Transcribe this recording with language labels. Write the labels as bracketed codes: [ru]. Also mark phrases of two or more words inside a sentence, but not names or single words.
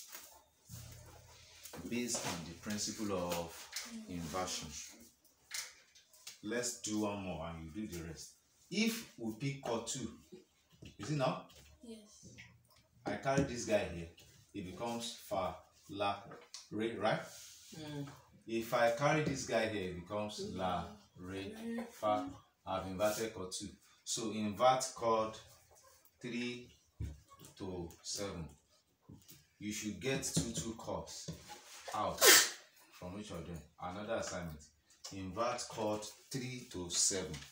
[en] Based on the principle of inversion. Let's do one more and you do the rest. If we pick chord 2, is it now? Yes. I carry this guy here, it becomes fa, la, re, right? If I carry this guy here, it becomes la, re, fa. I've inverted chord 2. So invert chord 3 to 7. You should get 2 chords out from each of them. Another assignment. Invert chord 3 to 7.